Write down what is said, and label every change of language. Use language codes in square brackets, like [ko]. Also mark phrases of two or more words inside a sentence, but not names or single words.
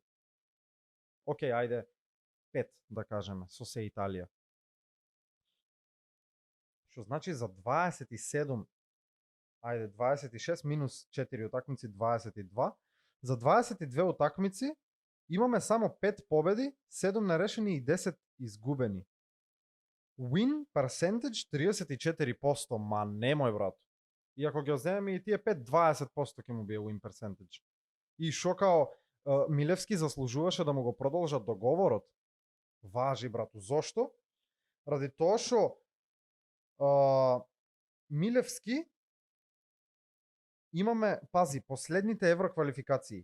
[mk] Океј, ајде 5 да кажеме, со се Италија. Што значи за 27, ајде 26 минус 4 утакмици, 22. За 22 утакмици имаме само 5 победи, 7 нерешени и 10 изгубени. [en] Win percentage 34%, [mk] ма немој брат. И ако ги оземеме и тие 5, 20% ќе му бие [en] win percentage. [mk] И шо као Милевски заслужуваше да му го продолжат договорот. Важи брату, зошто? Ради тоа што Милевски имаме, пази, последните евроквалификации.